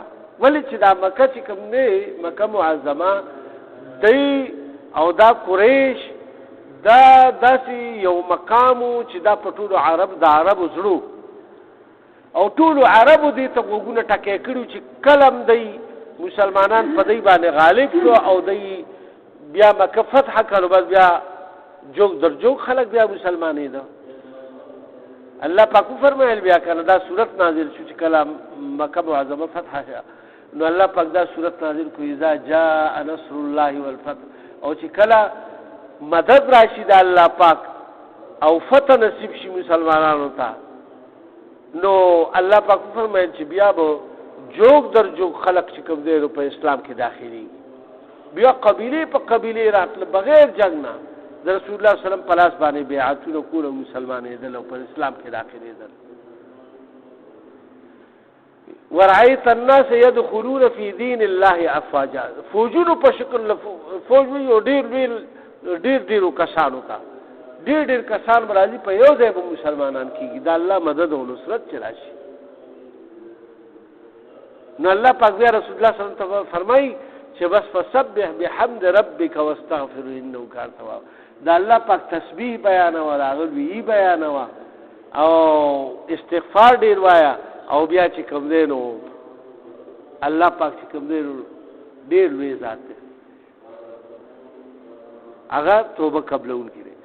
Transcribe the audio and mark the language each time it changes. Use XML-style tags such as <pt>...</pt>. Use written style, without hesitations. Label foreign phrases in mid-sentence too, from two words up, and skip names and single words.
<ps>ولې چې دا مکه چې کوم دی مکه معظمه دی او دا قریش دا داسې یو مقامو چې دا په ټولو عربو زړو او ټولو عربو دې ته غوږونه ټکې کړي چې کلم دی مسلمانان په دی باندې غالب شو او دی بیا مکه فتح کړو. بس بیا جوګ در جوګ خلک بیا مسلمانې ده. الله پاک فرمایل بیا کنه دا صورت نازل شو چې کله مکه معظمه فتح شوه نو الله پاک دا صورت نازل کو</ps> <ar>اذا جاء نصر الله والفتح</ar> <ps>او چې کله مدد راشي د الله پاک او فتح نصیب شي مسلمانانو ته نو الله پاک فرمایل چې بیا به جوګ در جوګ خلق چې کوم دی په اسلام کې داخلي بیا قبیله په قبیله راتل بغیر جنگ نه د رسول الله</ps> <ar>صلی الله علیه وسلم</ar> <ps>په لاس باندې بیعتونه کول او مسلمانې دل او په اسلام کې داخلي دل.</ps> <ar>ورأيت الناس يدخلون في دين الله افواجا.</ar> <ps>فوجونو په شکل فوج یو ډیر کسانو ته ډیر کسان راځي په یو ځای به مسلمانان کیږي دا الله مدد او نصرت چراشي. نو الله پاک بیا رسول الله</ps> <ar>صلی الله علیه وسلم</ar> <ps>فرمایي چې بس</ps> <ar>فسبح بحمد ربک واستغفره انه کان توابا.</ar> <ps>دا الله پاک تسبیح بیانوه راغلی بیانوه او استغفار ډیر وایا او بیا چې کوم دی نو الله پاک چې کوم دی ډیر لوی ذات دی هغه توبه قبلونکی دی.</ps>